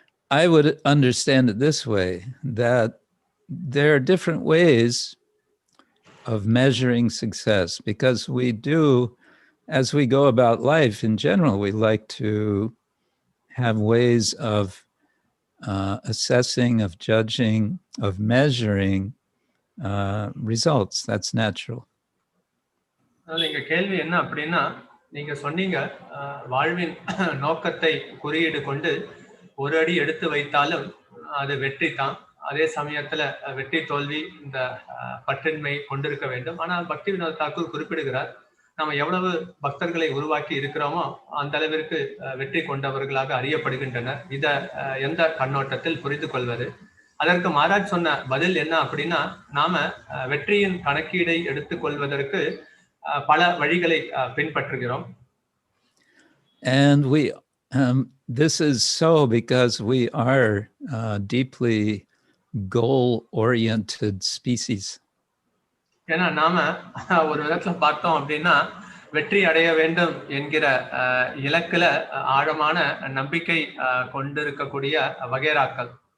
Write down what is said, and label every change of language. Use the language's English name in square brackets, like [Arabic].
[English] I would understand it this way, that there are different ways of measuring success, because we do, as we go about life in general, we like to have ways of assessing, of judging, of measuring results. That's natural. [Tamil] நீங்க கேள்வி என்ன அப்படின்னா, நீங்க சொன்னீங்க வாழ்வின் நோக்கத்தை குறியீடு கொண்டு ஒரு அடி எடுத்து வைத்தாலும் அது வெற்றி தான். அதே சமயத்துல வெற்றி தோல்வி இந்த பற்றின்மை கொண்டிருக்க வேண்டும். ஆனால் பக்தி வினோத் தாக்கூர் குறிப்பிடுகிறார், நம்ம எவ்வளவு பக்தர்களை உருவாக்கி இருக்கிறோமோ அந்த அளவிற்கு வெற்றி கொண்டவர்களாக அறியப்படுகின்றனர். இத எந்த கண்ணோட்டத்தில் புரிந்து கொள்வது? அதற்கு மகாராஜ் சொன்ன பதில் என்ன அப்படின்னா, நாம வெற்றியின் கணக்கீடை எடுத்துக்கொள்வதற்கு பல வழிகளை பின்பற்றுகிறோம். [English] And this is so because we are deeply goal-oriented species. [Tamil] ஏன்னா நாம ஒரு விதத்துல பார்த்தோம் அப்படின்னா, வெற்றி அடைய வேண்டும் என்கிற இலக்குல ஆழமான நம்பிக்கை கொண்டிருக்கக்கூடிய வகைராக்கள்.